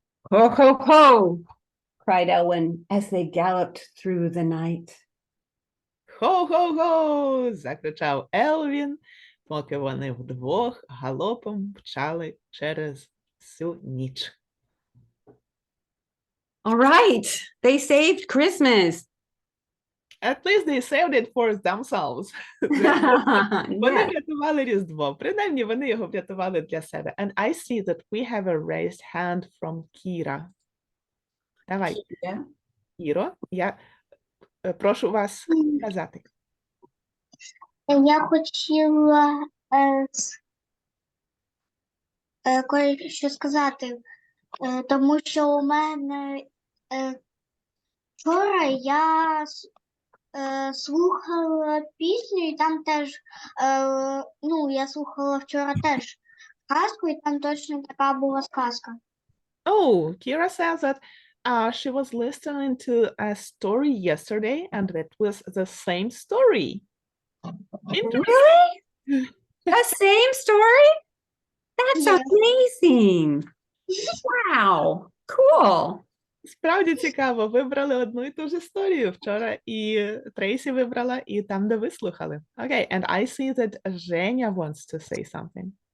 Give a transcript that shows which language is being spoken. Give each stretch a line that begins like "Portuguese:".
English: Ho, ho, ho, cried Elwin as they galloped through the night.
Ukrainian: Хо-хо-хо! Закричав Елвін, поки вони вдвох галопом мчали через всю ніч.
English: All right, they saved Christmas. At least they saved it for themselves.
Ukrainian: Вони Yeah. врятували Різдво. Принаймні, вони його врятували для себе.
English: And I see that we have a raised hand from Kira.
Ukrainian: Давай, Yeah. Кіро, я прошу вас сказати. Я хотіла кое-що сказати, тому що у мене вчора я слухала пісню, і там теж, я слухала вчора теж казку, і там точно така була сказка.
English: Oh, Kira says that she was listening to a story yesterday and it was the same story. Really? The same story? That's Yes. amazing. Wow. Cool.
Ukrainian: Справді цікаво, вибрали одну і ту ж історію вчора, і Трейсі вибрала, і там, де ви слухали.
English: Okay, and I see that Женя wants to say something.